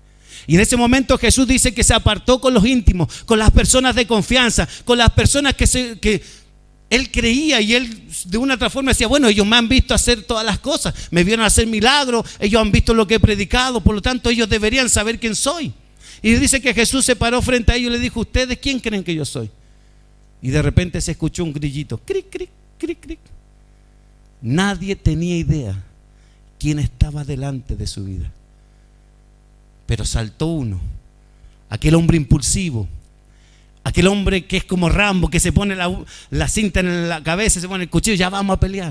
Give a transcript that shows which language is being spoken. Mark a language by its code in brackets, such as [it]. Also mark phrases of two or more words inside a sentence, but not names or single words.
[es] Y en ese momento Jesús dice que se apartó con los íntimos, con las personas de confianza, con las personas que él creía, y él de una otra forma decía, bueno, ellos me han visto hacer todas las cosas, me vieron hacer milagros, ellos han visto lo que he predicado, por lo tanto ellos deberían saber quién soy. Y dice que Jesús se paró frente a ellos y le dijo, ¿ustedes quién creen que yo soy? Y de repente se escuchó un grillito, cric, cric, cric, cric. Nadie tenía idea quién estaba delante de su vida. Pero saltó uno, aquel hombre impulsivo, aquel hombre que es como Rambo, que se pone la cinta en la cabeza, se pone el cuchillo, ya vamos a pelear.